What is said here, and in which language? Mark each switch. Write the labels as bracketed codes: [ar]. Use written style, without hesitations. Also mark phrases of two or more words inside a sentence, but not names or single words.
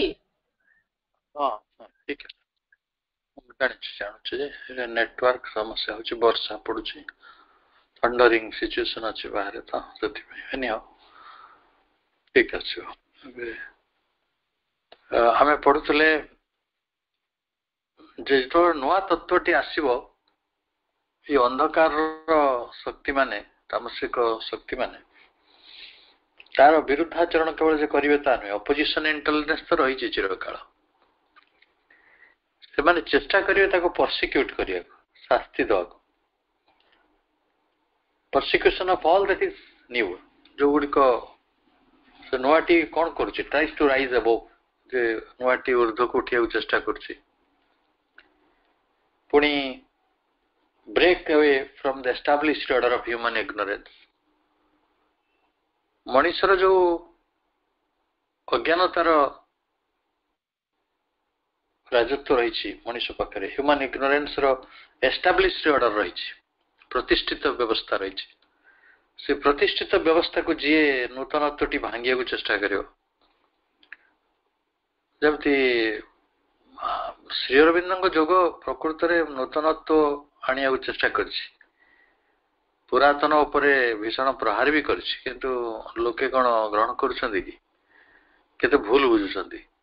[hi] हाँ ठीक है [or] ଜାଣୁଛି ଯେ ନେଟୱାର୍କ ସମସ୍ୟା ହଉଛି, ବର୍ଷା ପଡୁଛି, [en] thundering situation [or] ଅଛି ବାହାରେ, ତ ସେଥିପାଇଁ ଏନିହାଉ ଠିକ ଅଛି। ଏବେ ଆମେ ପଢୁଥିଲେ ଯେ ଯେତେବେଳେ ନୂଆ ତତ୍ଵଟି ଆସିବ, ଏଇ ଅନ୍ଧକାରର ଶକ୍ତି ମାନେ, ତାମସିକ ଶକ୍ତି ମାନେ ତାର ବିରୁଦ୍ଧାଚରଣ କେବଳ ଯେ କରିବେ ତା ନୁହେଁ, [en] opposition intelligence [or] ତ ରହିଛି ଚିରକାଳ। ସେମାନେ ଚେଷ୍ଟା କରିବେ ତାକୁ ପର୍ସିକ୍ୟୁଟ କରିବାକୁ, ଶାସ୍ତି ଦେବାକୁ। [en] persecution of all that is new, [or] ଯୋଉଗୁଡ଼ିକ ସେ ନୂଆଟି କ'ଣ କରୁଛି, [en] tries to rise above, [or] ଯେ ନୂଆଟି ଉର୍ଦ୍ଧ୍ୱକୁ ଉଠିବାକୁ ଚେଷ୍ଟା କରୁଛି, ପୁଣି [en] break away from the established order of human ignorance। [or] ମଣିଷର ଯୋଉ ଅଜ୍ଞାନତାର ରାଜତ୍ୱ ରହିଛି ମଣିଷ ପାଖରେ, [en] human ignorance [or] ର [en] established order [or] ରହିଛି, ପ୍ରତିଷ୍ଠିତ ବ୍ୟବସ୍ଥା ରହିଛି। ସେ ପ୍ରତିଷ୍ଠିତ ବ୍ୟବସ୍ଥାକୁ ଯିଏ ନୂତନତ୍ୱଟି ଭାଙ୍ଗିବାକୁ ଚେଷ୍ଟା କରିବ, ଯେମିତି ଶ୍ରୀ ଅରବିନ୍ଦଙ୍କ ଯୋଗ ପ୍ରକୃତରେ ନୂତନତ୍ୱ ଆଣିବାକୁ ଚେଷ୍ଟା କରିଛି, ପୁରାତନ ଉପରେ ଭୀଷଣ ପ୍ରହାର ବି କରିଛି, କିନ୍ତୁ ଲୋକେ କ'ଣ ଗ୍ରହଣ କରୁଛନ୍ତି କି, କେତେ ଭୁଲ ବୁଝୁଛନ୍ତି।